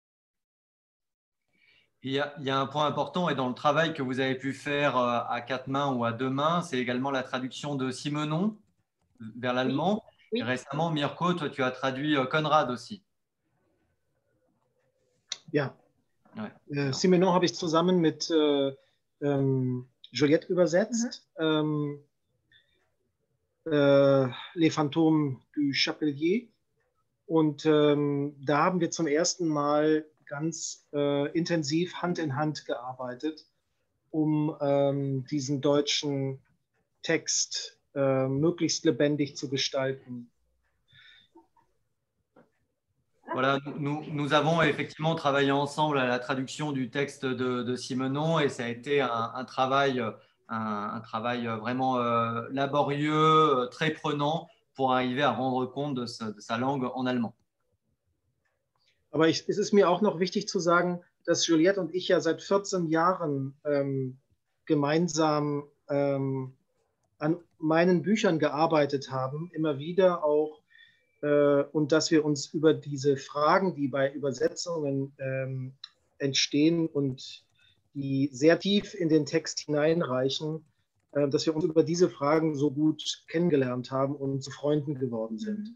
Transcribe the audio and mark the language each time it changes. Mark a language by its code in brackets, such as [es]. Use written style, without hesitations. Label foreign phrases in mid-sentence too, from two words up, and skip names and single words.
[fr] Il y a un point important et dans le travail que vous avez pu faire à 4 mains ou à 2 mains, c'est également la traduction de Simenon vers l'allemand. Oui. Et récemment, Mirko, toi, tu as traduit Conrad aussi. [de] Ja. [fr] Ouais. [de] Simenon habe ich zusammen mit Juliette übersetzt. Les Fantômes du Chapelier. Und da haben wir zum ersten Mal ganz intensiv Hand in Hand gearbeitet, um diesen deutschen Text möglichst lebendig zu gestalten. [fr] Voilà, nous avons effectivement travaillé ensemble à la traduction du texte de Simenon et ça a été un travail, un travail vraiment laborieux, très prenant pour arriver à rendre compte de sa langue en allemand. [de] Aber es ist mir auch noch wichtig zu sagen, dass Juliette und ich ja seit 14 Jahren gemeinsam an meinen Büchern gearbeitet haben, immer wieder auch, und dass wir uns über diese Fragen, die bei Übersetzungen entstehen und die sehr tief in den Text hineinreichen, dass wir uns über diese Fragen so gut kennengelernt haben und zu Freunden geworden sind.